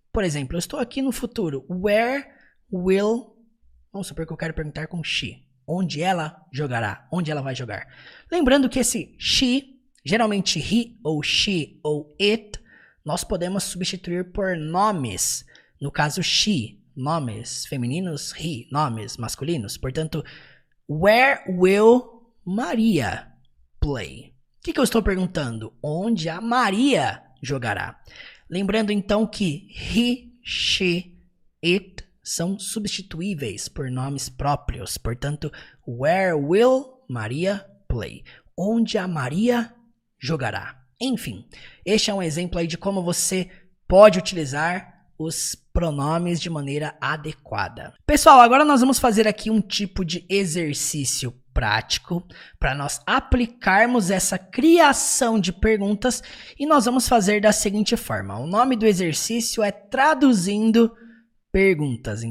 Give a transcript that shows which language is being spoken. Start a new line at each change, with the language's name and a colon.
Portuguese: Por exemplo, eu estou aqui no futuro.
English: Where will...
Portuguese: Vamos supor que eu quero perguntar com she. Onde ela jogará? Onde ela vai jogar? Lembrando que esse she, geralmente he ou she ou it, nós podemos substituir por nomes. No caso she, nomes femininos, he, nomes masculinos. Portanto,
English: where will Maria play?
Portuguese: O que eu estou perguntando? Onde a Maria jogará? Lembrando então que he, she, it são substituíveis por nomes próprios. Portanto,
English: where will Maria play?
Portuguese: Onde a Maria jogará? Enfim, este é um exemplo aí de como você pode utilizar os pronomes de maneira adequada. Pessoal, agora nós vamos fazer aqui um tipo de exercício prático para nós aplicarmos essa criação de perguntas e nós vamos fazer da seguinte forma. O nome do exercício é traduzindo perguntas.